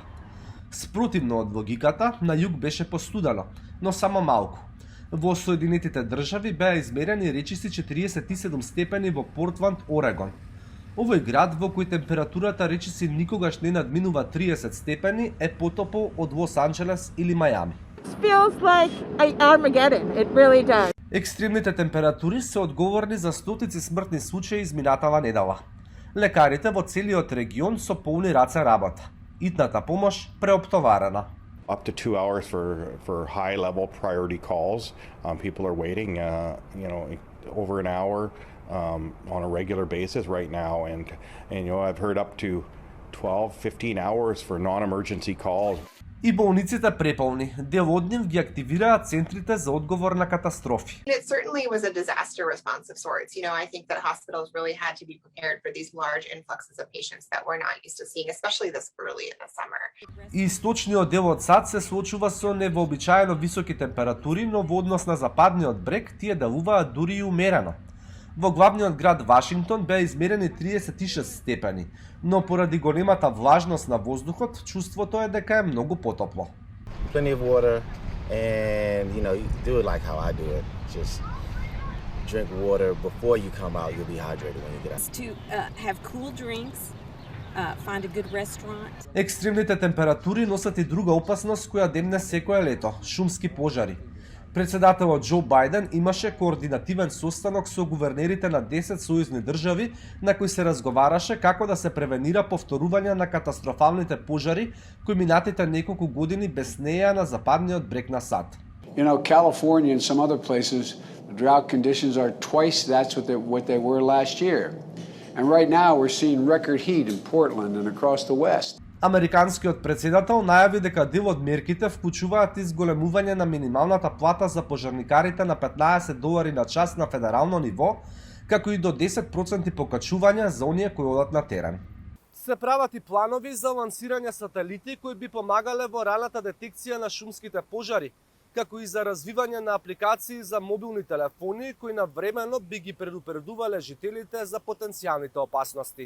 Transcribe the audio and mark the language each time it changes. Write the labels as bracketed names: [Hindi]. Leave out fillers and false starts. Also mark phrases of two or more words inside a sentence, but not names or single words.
[Macedonian] Спротивно од логиката, на југ беше постудено, но само малку. Во Соединетите држави беа измерени речиси 47 степени во Портланд, Орегон. Овој град во кој температурата речиси никогаш не надминува 30 степени е потопол од Лос Анџелес или Мајами. [English] Feels like Armageddon. It really does. [Macedonian] Екстремните температури се одговорни за стотици смртни случаи изминатава недела. Лекарите во целиот регион со полни раце работа. Итната помош преоптоварена. [English] Up to 2 hours for high-level priority calls. People are waiting, over an hour on a regular basis right now, and I've heard up to 12, 15 hours for non-emergency calls. [Macedonian] И болниците преполни. Дел од нив ги активираат центрите за одговор на катастрофи. [English] It certainly was a disaster response of sorts. I think that hospitals really had to be prepared for these large influxes of patients that we're not used to seeing, especially this early in the summer. [Macedonian] И источниот дел од САД се соочува со невообичаено високи температури, но во однос на западниот брег тие делуваат дури и умерено. Во главниот град Вашингтон беа измерени 36 степени, но поради големата влажност на воздухот, чувството е дека е многу потопло. [English] Plenty of water, and you do it like how I do it. Just drink water before you come out. You'll be hydrated when you get out. To have cool drinks, find a good restaurant. [Macedonian] Екстремните температури носат и друга опасност која демне секое лето – шумски пожари. Председателот Џо Бајден имаше координативен состанок со гувернерите на 10 сојузни држави на кој се разговараше како да се превенира повторување на катастрофалните пожари кои минатите неколку години беснееа на западниот брег на САД. [English] California and some other places, the drought conditions are twice that's what they were last year. And right now we're seeing record heat in Portland and across the west. [Macedonian] Американскиот председател најави дека дел од мерките вклучуваат изголемување на минималната плата за пожарникарите на $15 на час на федерално ниво, како и до 10% покачување за оние кои одат на терен. Се прават и планови за лансирање сателити кои би помагале во раната детекција на шумските пожари, како и за развивање на апликации за мобилни телефони кои навремено би ги предупредувале жителите за потенцијалните опасности.